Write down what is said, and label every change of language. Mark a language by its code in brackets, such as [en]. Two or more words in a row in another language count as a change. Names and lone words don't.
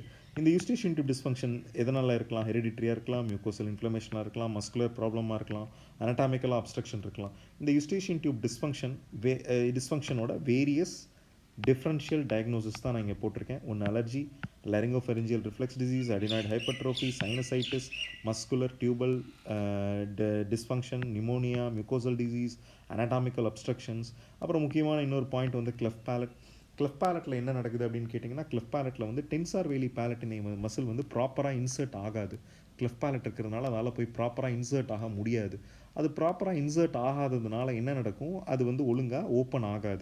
[ta] இந்த [en] Eustachian tube dysfunction [ta] எதனால் இருக்கலாம், ஹெரிடிட்ரியாக இருக்கலாம், [en] mucosal inflammation [ta] இருக்கலாம், [en] muscular problem [ta] இருக்கலாம், [en] anatomically obstruction [ta] இருக்கலாம். இந்த [en] Eustachian tube dysfunction various differential diagnosis [ta] தான் நான் இங்கே போட்டிருக்கேன். [en] ஒன்று அலர்ஜி, laryngopharyngeal reflex disease, adenoid hypertrophy, sinusitis, muscular tubal dysfunction, pneumonia, mucosal disease, anatomical obstructions. [ta] அப்புறம் முக்கியமான இன்னொரு பாயிண்ட் வந்து [en] cleft palate. cleft palate [ta] என்ன நடக்குது அப்படின்னு கேட்டிங்கன்னா, [en] cleft palate [ta] வந்து [en] tensor veli palatini muscle [ta] வந்து [en] properly insert [ta] ஆகாது. [en] cleft palate [ta] இருக்கிறதுனால அதால் போய் [en] properly insert [ta] ஆக முடியாது. அது [en] properly insert [ta] ஆகாததுனால என்ன நடக்கும், அது வந்து ஒழுங்காக ஓப்பன் ஆகாது.